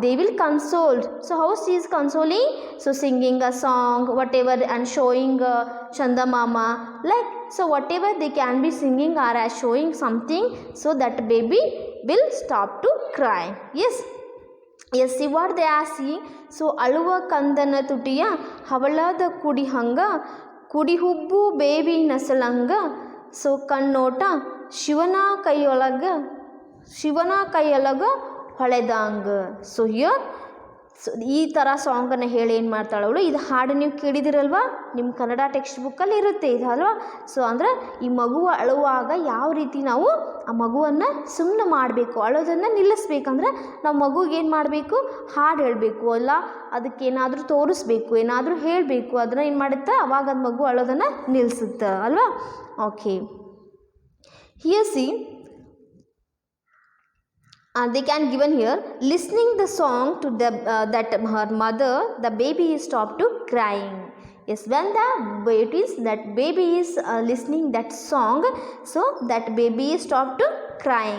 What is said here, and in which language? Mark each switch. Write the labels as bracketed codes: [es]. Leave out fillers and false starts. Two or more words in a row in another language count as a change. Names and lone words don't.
[en] They will console. So how she is consoling? So singing a song, whatever, and showing Chanda Mama, like. So whatever they can be singing or as showing something, so that baby will stop to cry. Yes. Yes, see what they are seeing. [kn] So ಅಳುವ ಕಂದನ ತುಟಿಯ ಹವಳದ ಕುಡಿ ಹಾಂಗ ಕುಡಿ ಹುಬ್ಬು ಬೇಬಿ ನಸಳಾಂಗ. So ಕಣ್ಣೋಟ ಶಿವನ ಕಾಯೊಳಗ ಹೊಳೆದಾಂಗ. [en] So here [kn] ಸೊ ಈ ಥರ ಸಾಂಗನ್ನು ಹೇಳಿ ಏನು ಮಾಡ್ತಾಳೆ ಅವಳು. ಇದು ಹಾಡು ನೀವು ಕೇಳಿದಿರಲ್ವಾ, ನಿಮ್ಮ ಕನ್ನಡ ಟೆಕ್ಸ್ಟ್ ಬುಕ್ಕಲ್ಲಿ ಇರುತ್ತೆ ಇದು ಅಲ್ವಾ. ಸೊ ಅಂದರೆ ಈ ಮಗುವ ಅಳುವಾಗ ಯಾವ ರೀತಿ ನಾವು ಆ ಮಗುವನ್ನು ಸುಮ್ಮನೆ ಮಾಡಬೇಕು, ಅಳೋದನ್ನು ನಿಲ್ಲಿಸ್ಬೇಕಂದ್ರೆ ನಾವು ಮಗುಗೆ ಏನು ಮಾಡಬೇಕು? ಹಾಡು ಹೇಳಬೇಕು, ಅಲ್ಲ ಅದಕ್ಕೇನಾದರೂ ತೋರಿಸ್ಬೇಕು, ಏನಾದರೂ ಹೇಳಬೇಕು. ಅದನ್ನು ಏನು ಮಾಡುತ್ತೆ, ಅವಾಗ ಅದು ಮಗು ಅಳೋದನ್ನು ನಿಲ್ಲಿಸುತ್ತೆ ಅಲ್ವಾ. ಓಕೆ, [en] here see they can given here listening the song to the that her mother, the baby is stopped to crying. Yes, when that baby is listening that song, so that baby is stopped to crying.